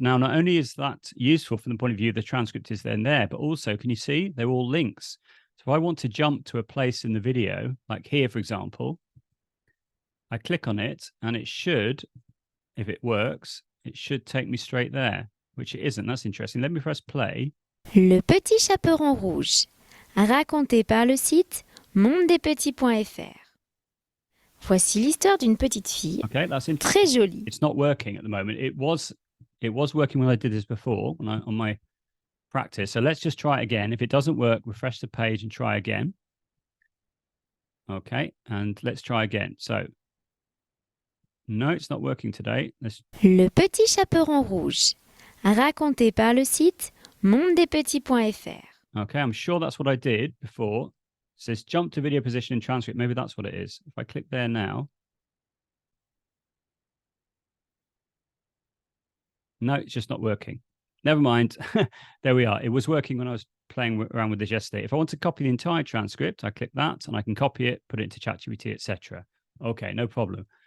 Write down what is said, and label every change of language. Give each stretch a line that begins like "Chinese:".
English: Now, not only is that useful from the point of view the transcript is then there, but also, can you see, they're all links. So if I want to jump to a place in the video, like here, for example, I click on it and it should, if it works, it should take me straight there, which it isn't. That's interesting. Let me press play.
French: Le Petit Chaperon Rouge, raconté par le site mondedespetits.fr. Voici l'histoire d'une petite fille,
English: Okay, that's
French: très jolie.
English: It's not working at the moment. It was working when I did this before on my practice. So let's just try it again. If it doesn't work, refresh the page and try again. Okay, and let's try again. So no, it's not working today.
French: Le Petit Chaperon Rouge, raconté par le site mondedespetits.fr.
English: Okay, I'm sure that's what I did before. It says jump to video position in transcript. Maybe that's what it is. If I click there now. No, it's just not working. Never mind. There we are. It was working when I was playing around with this yesterday. If I want to copy the entire transcript, I click that and I can copy it, put it into ChatGPT, etc. Okay, no problem.